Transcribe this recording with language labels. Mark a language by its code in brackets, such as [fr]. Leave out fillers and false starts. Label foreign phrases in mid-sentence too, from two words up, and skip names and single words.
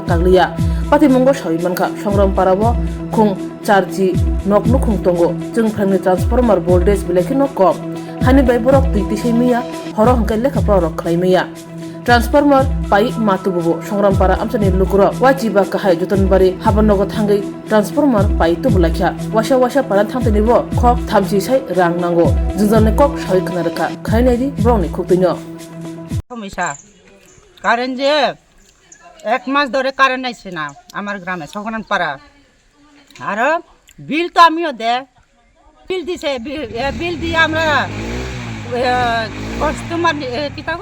[trp] kagriya patimongo sawi manka Swrangchati bo khung charji nok nukhung tongo Chwngpherang ni transformer voltage belai no kom hani bai borok tei tisai miya horo hangkai lekhapura rok khlaimiya transformer pai matububo Swrangchati Amchaini lukurok wajiba kahai jotonbari habonogo thangai transformer pai tubulakya wasa paran thangteni bo khok thamsi sai rang nango jingjal kok sawi khnaraka khainai brongni khuktinyo [bn] সমস্যা কারেন্ট যে এক মাস ধরে কারেন্ট আইছে না আমার গ্রামে সগরানপাড়া আর বিল তো আমিও দে বিল দিছে বিল দিয়ে আমরা কাস্টমার কি থাকো